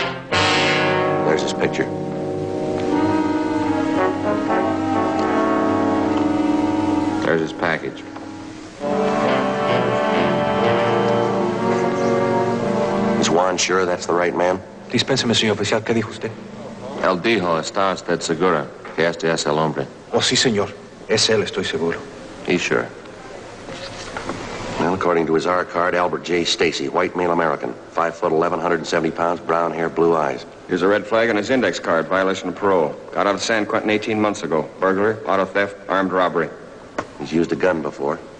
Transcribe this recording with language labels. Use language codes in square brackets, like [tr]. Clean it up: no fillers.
[en] There's his picture. There's his package. Is Juan sure that's the right man? [es] Dispénseme, señor oficial. ¿Qué dijo usted? Él dijo, ¿está usted segura que este es el hombre? Oh, sí, señor. Es él, estoy seguro. [en] He's sure. According to his R card, Albert J. Stacy, white male American, 5 foot 11, 170 pounds, brown hair, blue eyes. Here's a red flag on his index card, violation of parole. Got out of San Quentin 18 months ago. Burglary, auto theft, armed robbery. He's used a gun before.